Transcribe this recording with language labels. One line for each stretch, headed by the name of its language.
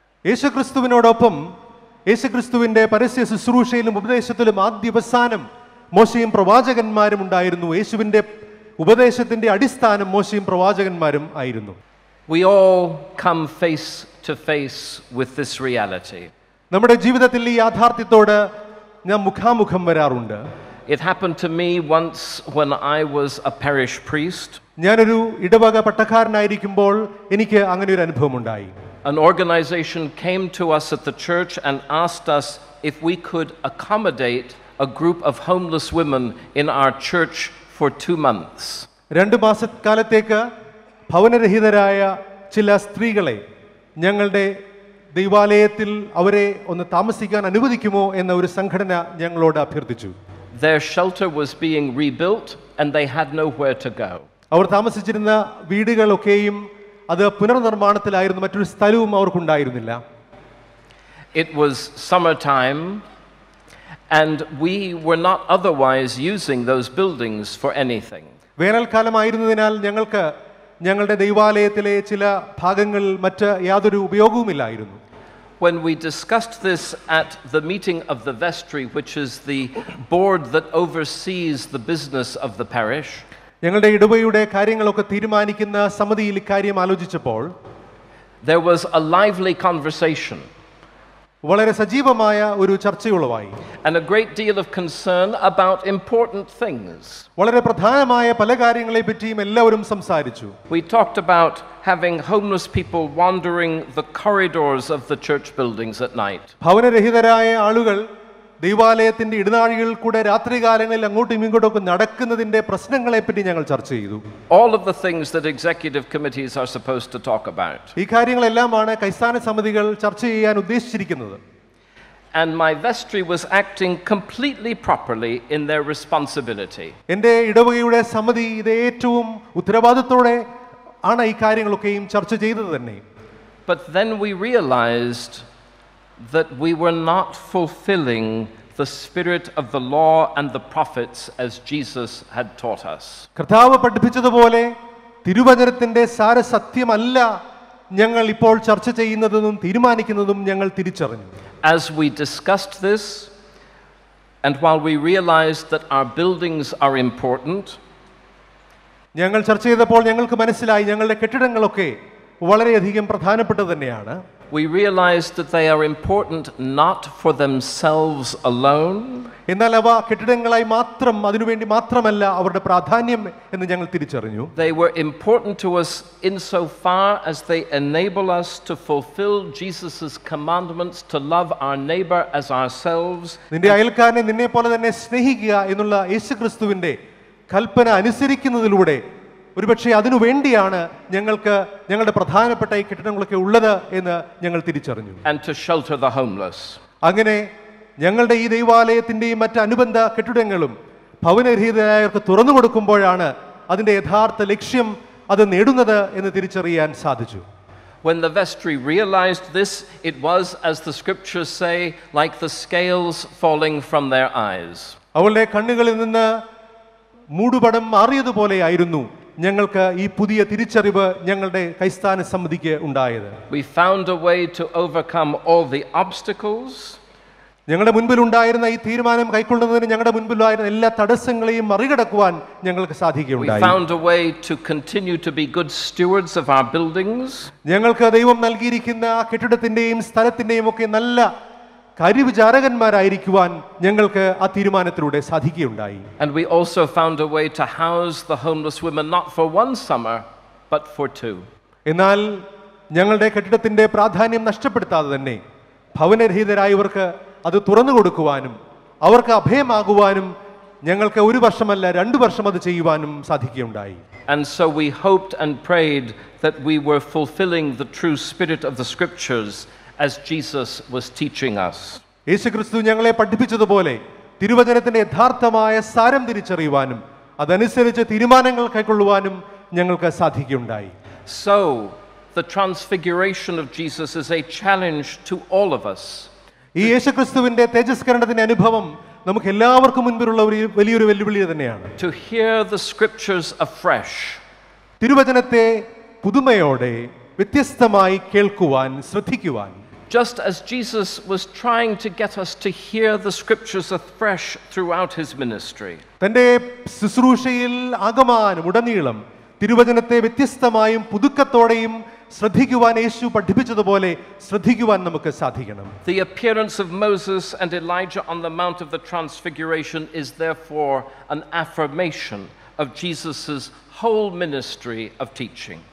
Malayalam: യേശുക്രിസ്തുവിനോടൊപ്പം യേശുക്രിസ്തുവിന്റെ പരസ്യ ശുശ്രൂഷയിലും ഉപദേശത്തിലും ആദ്യവസാനം മോശയും പ്രവാചകന്മാരും ഉണ്ടായിരുന്നു. യേശുവിന്റെ ഉപദേശത്തിന്റെ അടിസ്ഥാനം മോശയും പ്രവാചകന്മാരും ആയിരുന്നു.
English: We all come face to face with this reality.
Malayalam: നമ്മുടെ ജീവിതത്തിൽ ഈ യാഥാർത്ഥ്യത്തോട് നാം മുഖാമുഖം വരാറുണ്ട്.
English: It happened to me once when I was a parish priest.
Malayalam: ഞാനൊരു ഇടവക പട്ടക്കാരനായിരിക്കുമ്പോൾ എനിക്ക് അങ്ങനെ ഒരു അനുഭവം ഉണ്ടായി.
English: An organization came to us at the church and asked us if we could accommodate a group of homeless women in our church for 2 months.
Malayalam: 2 മാസക്കാലത്തേക്ക് ഭവനരഹിതരായ ചില സ്ത്രീകളെ ഞങ്ങളുടെ ദൈവാലയത്തിൽ അവരെ ഒന്ന് താമസിക്കാൻ അനുവദിക്കുമോ എന്ന ഒരു സംഘടന ഞങ്ങളോട് അഭ്യർത്ഥിച്ചു.
English: Their shelter was being rebuilt and they had nowhere to go.
Malayalam: അവർ താമസിച്ചിരുന്ന വീടുകളൊക്കെയും അത് പുനർനിർമ്മാണത്തിലായിരുന്നു. മറ്റൊരു സ്ഥലവും അവർക്കുണ്ടായിരുന്നില്ല.
English: It was summertime and we were not otherwise using those buildings for anything.
Malayalam: വേനൽക്കാലമായിരുന്നതിനാൽ ഞങ്ങൾക്ക് ഞങ്ങളുടെ ദൈവാലയത്തിലെ ചില ഭാഗങ്ങൾ മറ്റ് യാതൊരു ഉപയോഗവുമില്ലായിരുന്നു.
English: When we discussed this at the meeting of the vestry, which is the board that oversees the business of the parish,
Malayalam: ഞങ്ങളുടെ ഇടവകയുടെ കാര്യങ്ങളൊക്കെ തീരുമാനിക്കുന്ന സമിതിയിൽ ഇക്കാര്യം ആലോചിച്ചപ്പോൾ
English: there was a lively conversation
Malayalam: വളരെ സജീവമായ ഒരു ചർച്ചയുളവായി.
English: and a great deal of concern about important things.
Malayalam: വളരെ പ്രധാനമായ പല കാര്യങ്ങളെ പറ്റിയും എല്ലാവരും സംസാരിച്ചു.
English: We talked about having homeless people wandering the corridors of the church buildings at night.
Malayalam: ഭവനരഹിതരായ ആളുകൾ ദൈവാലയത്തിന്റെ ഇടനാഴികളിൽ കൂടെ രാത്രികാലങ്ങളിൽ അങ്ങോട്ടും ഇങ്ങോട്ടും നടക്കുന്നതിന്റെ പ്രശ്നങ്ങളെ പറ്റി ഞങ്ങൾ ചർച്ച ചെയ്തു.
English: All of the things that executive committees are supposed to talk about.
Malayalam: ഈ കാര്യങ്ങളെല്ലാമാണ് കൈസ്ഥാന സമിതികൾ ചർച്ച ചെയ്യാൻ ഉദ്ദേശിച്ചിരിക്കുന്നത്.
English: And my vestry was acting completely properly in their responsibility.
Malayalam: എൻ്റെ ഇടവകയുടെ സമിതി ഇത് ഏറ്റവും ഉത്തരവാദിത്തത്തോടെ ആണ് ഈ കാര്യങ്ങളൊക്കെയും ചർച്ച ചെയ്തത് തന്നെ.
English: But then we realized that we were not fulfilling the spirit of the law and the prophets as Jesus had taught us.
Malayalam: കർത്താവ് പഠിപ്പിച്ചതുപോലെ തിരുവചനത്തിന്റെ സാരസത്യമല്ല ഞങ്ങൾ ഇപ്പോൾ ചർച്ച ചെയ്യുന്നതെന്നും തീരുമാനിക്കുന്നതും ഞങ്ങൾ തിരിച്ചറിഞ്ഞു.
English: As we discussed this, and while we realized that our buildings are important,
Malayalam: ഞങ്ങൾ ചർച്ച ചെയ്തപ്പോൾ ഞങ്ങൾക്ക് മനസ്സിലായി ഞങ്ങളുടെ കെട്ടിടങ്ങളൊക്കെ വളരെയധികം പ്രധാനപ്പെട്ടത് തന്നെയാണ്.
English: we realized that they are important not for themselves alone,
Malayalam: എന്നാൽ അവ കെട്ടിടങ്ങളായി മാത്രം അതിനുവേണ്ടി മാത്രമല്ല അവരുടെ പ്രാധാന്യം എന്ന് ഞങ്ങൾ തിരിച്ചറിഞ്ഞു.
English: They were important to us insofar as they enable us to fulfill Jesus' commandments to love our neighbor as ourselves.
Malayalam: നിന്റെ അയൽക്കാരനെ നിന്നെ പോലെ തന്നെ സ്നേഹിക്കുക എന്നുള്ള യേശുക്രിസ്തുവിന്റെ കൽപ്പന അനുസരിക്കുന്നതിലൂടെ ഒരുപക്ഷെ അതിനു വേണ്ടിയാണ് ഞങ്ങൾക്ക് ഞങ്ങളുടെ പ്രധാനപ്പെട്ട ഈ കെട്ടിടങ്ങളൊക്കെ ഉള്ളത് എന്ന് ഞങ്ങൾ തിരിച്ചറിഞ്ഞു.
English: And to shelter the homeless.
Malayalam: അങ്ങനെ ഞങ്ങളുടെ ഈ ദൈവാലയത്തിന്റെയും മറ്റ് അനുബന്ധ കെട്ടിടങ്ങളും ഭവനരഹിതരായവർക്ക് തുറന്നു കൊടുക്കുമ്പോഴാണ് അതിന്റെ യഥാർത്ഥ ലക്ഷ്യം അത് നേടുന്നത് എന്ന് തിരിച്ചറിയാൻ സാധിച്ചു.
English: When the vestry realized this, it was, as the scriptures say, like the scales falling from their eyes.
Malayalam: അവളുടെ കണ്ണുകളിൽ നിന്ന് മൂടുപടം മാറിയതുപോലെയായിരുന്നു ഞങ്ങൾക്ക് ഈ പുതിയ തിരിച്ചറിവ് ഞങ്ങളുടെ കൈസ്ഥാന സമിതിക്ക് ഉണ്ടായത്.
English: We found a way to overcome all the obstacles.
Malayalam: ഞങ്ങളുടെ മുൻപിലുണ്ടായിരുന്ന ഈ തീരുമാനം കൈക്കൊള്ളുന്നതിന് ഞങ്ങളുടെ മുൻപിലായിരുന്ന എല്ലാ തടസ്സങ്ങളെയും മറികടക്കുവാൻ ഞങ്ങൾക്ക് സാധിക്കുകയുണ്ടായി.
English: We found a way to continue to be good stewards of our buildings.
Malayalam: ഞങ്ങൾക്ക് ദൈവം നൽകിയിരിക്കുന്ന ആ കെട്ടിടത്തിന്റെയും സ്ഥലത്തിന്റെയും ഒക്കെ നല്ല കാര്യവിചാരകന്മാരായിരിക്കുവാൻ ഞങ്ങൾക്ക് ആ തീരുമാനത്തിലൂടെ സാധിക്കുകയുണ്ടായി.
English: And we also found a way to house the homeless women not for one summer but for 2.
Malayalam: എന്നാൽ ഞങ്ങളുടെ കെട്ടിടത്തിന്റെ പ്രാധാന്യം നഷ്ടപ്പെടുത്താതെ തന്നെ ഭവനരഹിതരായവർക്ക് അത് തുറന്നു കൊടുക്കുവാനും അവർക്ക് അഭയമാകുവാനും ഞങ്ങൾക്ക് 1 വർഷമല്ല 2 വർഷം അത് ചെയ്യുവാനും സാധിക്കുകയുണ്ടായി.
English: And so we hoped and prayed that we were fulfilling the true spirit of the scriptures as Jesus was teaching us.
Malayalam: യേശുക്രിസ്തു ഞങ്ങളെ പഠിപ്പിച്ചതുപോലെ തിരുവചനത്തിന്റെ യഥാർത്ഥമായ സാരം തിരിച്ചറിയുവാനും അതനുസരിച്ച് തീരുമാനങ്ങൾ കൈക്കൊള്ളുവാനും ഞങ്ങൾക്ക് സാധിക്കുകയുണ്ടായി.
English: So the transfiguration of Jesus is a challenge to all of us.
Malayalam: ഈ യേശുക്രിസ്തുവിന്റെ തേജസ്കരണത്തിന്റെ അനുഭവം നമുക്ക് എല്ലാവർക്കും മുൻപിലുള്ള ഒരു വലിയൊരു വെല്ലുവിളി തന്നെയാണ്.
English: To hear the scriptures afresh.
Malayalam: തിരുവചനത്തെ പുതുമയോടെ വ്യത്യസ്തമായി കേൾക്കുവാൻ, ശ്രദ്ധിക്കുവാൻ.
English: Just as Jesus was trying to get us to hear the scriptures afresh throughout his ministry.
Malayalam: തന്റെ ശുശ്രൂഷയിൽ ആകമാനം ഉടനീളം തിരുവചനത്തെ വ്യത്യസ്തമായും പുതുക്കത്തോടെയും ശ്രദ്ധിക്കുവാൻ യേശു പഠിപ്പിച്ചതുപോലെ ശ്രദ്ധിക്കുവാൻ നമുക്ക് സാധിക്കണം.
English: The appearance of Moses and Elijah on the Mount of the Transfiguration is therefore an affirmation of Jesus' whole ministry of teaching.